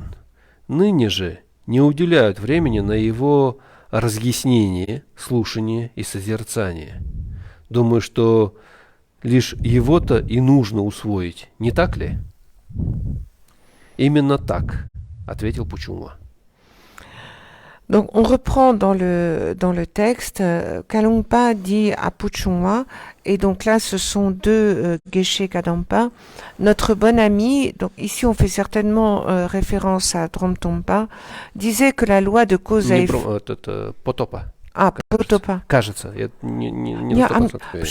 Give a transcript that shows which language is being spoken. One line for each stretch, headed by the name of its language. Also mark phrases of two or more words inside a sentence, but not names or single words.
Russian: Ныне же не уделяют времени на его разъяснение, слушание и созерцание. Думаю, что лишь его-то и нужно усвоить, не так ли? Именно так, ответил Пучума.
French: Donc, on reprend dans le texte, Kalungpa dit à Puchungwa, et donc là, ce sont deux Geshe Kadampa, notre bon ami, donc ici on fait certainement référence à Dromtompa, disait que la loi de cause à effet...
Russian: Потопа. А, Потопа. Кажется, я не на 100% уверен.